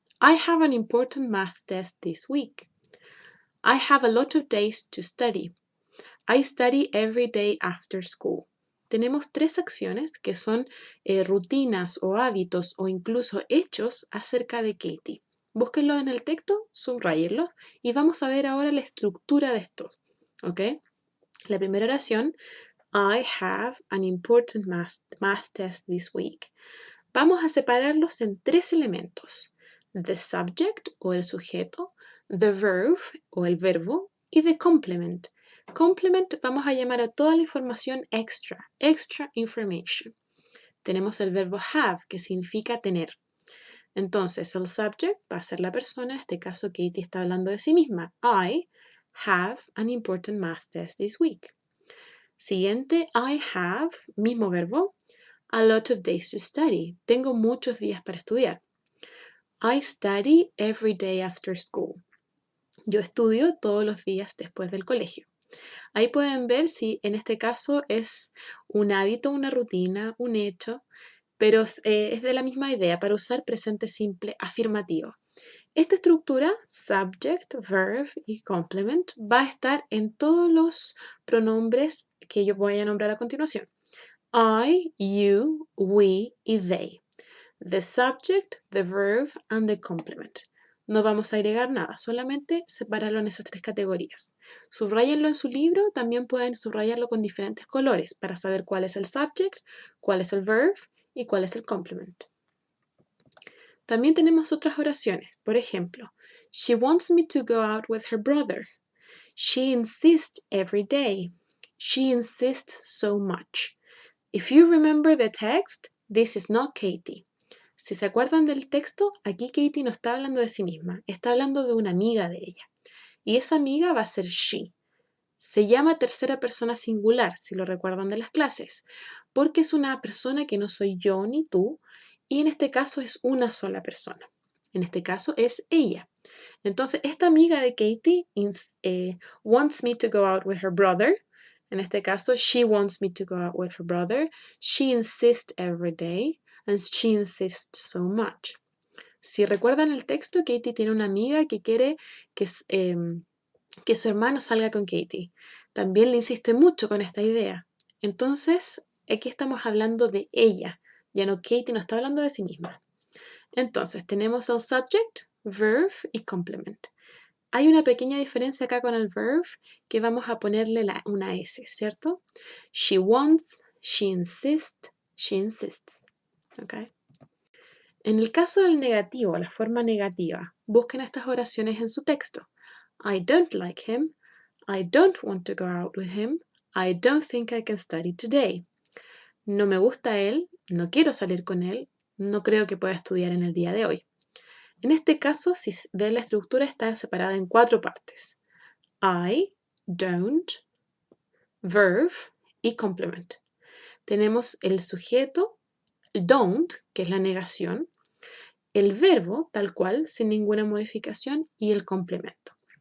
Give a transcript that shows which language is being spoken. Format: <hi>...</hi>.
<en>I have an important math test this week. I have a lot of days to study. I study every day after school.</en> <es>Tenemos 3 acciones que son rutinas o hábitos o incluso hechos acerca de Katie. Búsquenlo en el texto, subrayenlos y vamos a ver ahora la estructura de estos.</es> <en>¿Ok?</en> <es>La primera oración,</es> <en>I have an important math test this week.</en> <es>Vamos a separarlos en 3 elementos.</es> <en>The subject</en> <es>o el sujeto,</es> <en>the verb</en> <es>o el verbo y</es> <en>the complement.</en> <es>Complement vamos a llamar a toda la información</es> <en>extra information.</en> <es>Tenemos el verbo have, que significa tener. Entonces, el subject va a ser la persona, en este caso Katie está hablando de sí misma.</es> <en>I have an important math test this week. Siguiente, I have,</en> <es>mismo verbo,</es> <en>a lot of days to study.</en> <es>Tengo muchos días para estudiar.</es> <en>I study every day after school.</en> <es>Yo estudio todos los días después del colegio. Ahí pueden ver si en este caso es un hábito, una rutina, un hecho, pero es de la misma idea para usar presente simple afirmativo. Esta estructura, subject, verb y complement, va a estar en todos los pronombres que yo voy a nombrar a continuación.</es> <en>I, you, we y they. The subject, the verb and the complement.</en> <es>No vamos a agregar nada, solamente separarlo en esas 3 categorías. Subrayenlo en su libro, también pueden subrayarlo con diferentes colores para saber cuál es el subject, cuál es el verb y cuál es el complement. También tenemos otras oraciones. Por ejemplo,</es> <en>she wants me to go out with her brother. She insists every day. She insists so much. If you remember the text, this is not Katie.</en> <es>Si se acuerdan del texto, aquí Katie no está hablando de sí misma, está hablando de una amiga de ella. Y esa amiga va a ser she. Se llama tercera persona singular, si lo recuerdan de las clases, porque es una persona que no soy yo ni tú, y en este caso es una sola persona. En este caso es ella. Entonces, esta amiga de</es> <en>Katie wants me to go out with her brother.</en> <es>En este caso,</es> <en>she wants me to go out with her brother. She insists every day, and she insists so much.</en> <es>Si recuerdan el texto, Katie tiene una amiga que quiere que su hermano salga con Katie. También le insiste mucho con esta idea. Entonces, aquí estamos hablando de ella. Ya no, Katie no está hablando de sí misma. Entonces, tenemos el subject, verb y complement. Hay una pequeña diferencia acá con el verb que vamos a ponerle una S, ¿cierto?</es> <en>She wants, she insists, she insists. ¿Okay?</en> <es>En el caso del negativo, la forma negativa, busquen estas oraciones en su texto.</es> <en>I don't like him. I don't want to go out with him. I don't think I can study today.</en> <es>No me gusta él, no quiero salir con él, no creo que pueda estudiar en el día de hoy. En este caso, si ven la estructura está separada en 4 partes.</es> <en>I, don't, verb y complement.</en> <es>Tenemos el sujeto, don't, que es la negación, el verbo tal cual, sin ninguna modificación, y el complemento.</es>